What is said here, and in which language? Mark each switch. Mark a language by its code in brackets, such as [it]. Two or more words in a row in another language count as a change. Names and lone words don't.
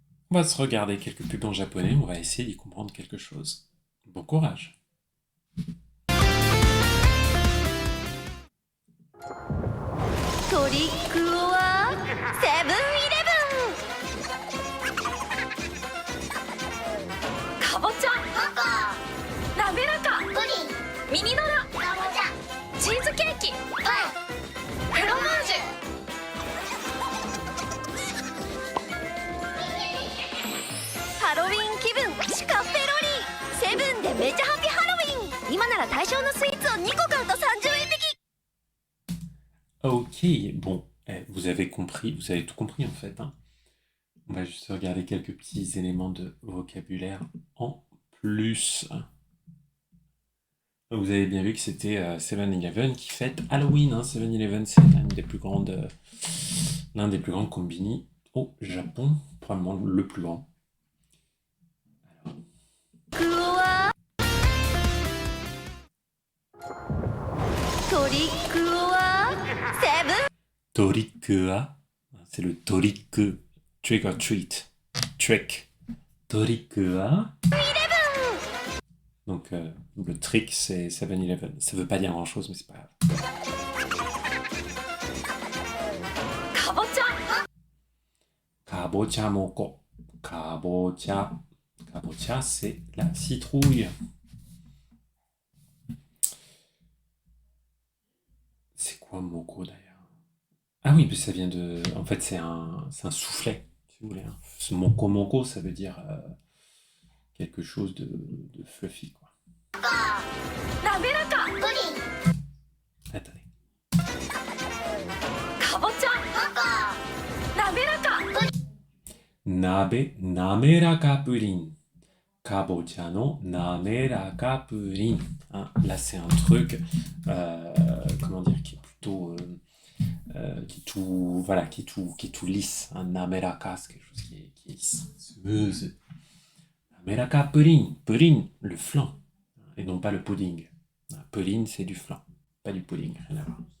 [fr] On va se regarder quelques pubs en japonais, on va essayer d'y comprendre quelque chose. Bon courage. [ja] トリックオアセブンイレブン。かぼちゃ滑らかミニドラチーズケーキフロマージュ。ハロウィン気分シカペロリセブンでめちゃハピハロウィン。今なら対象のスイーツを2個買うと30円引き。 [fr] Ok, bon, vous avez compris, vous avez tout compris en fait, hein. On va juste regarder quelques petits éléments de vocabulaire en plus. Vous avez bien vu que c'était 7-Eleven qui fête Halloween, hein. 7-Eleven, c'est l'un des plus grands combini au Japon, probablement le plus grand. [ja] クオアトリックオアセブン。 [fr] Torikua, c'est le toriku, [en] trick or treat, trick. [ja] Torikua. [fr] Donc le trick c'est 7-Eleven. Ça veut pas dire grand chose mais c'est pas grave. [ja] かぼちゃかぼちゃもこ. [fr] Kabocha. Kabocha c'est la citrouille. C'est quoi moko d'ailleurs? Ah oui, mais ça vient de... En fait c'est un soufflet, si vous voulez, hein. Ce [ja] もこもこ [fr] ça veut dire quelque chose de fluffy quoi. [ja] 滑らか [fr] Attendez. [ja] かぼちゃ滑らか鍋、滑らかプリン. かぼちゃの滑らかプリン. [fr] Hein, là, c'est un truc, comment dire, qui est plutôt, qui est tout, voilà, qui est tout lisse. Hein. Nameraka, c'est quelque chose qui est smooth. [ja] 滑らかプリン. [fr] Purin, le flan, et non pas le pudding. Purin, c'est du flan, pas du pudding, rien à voir.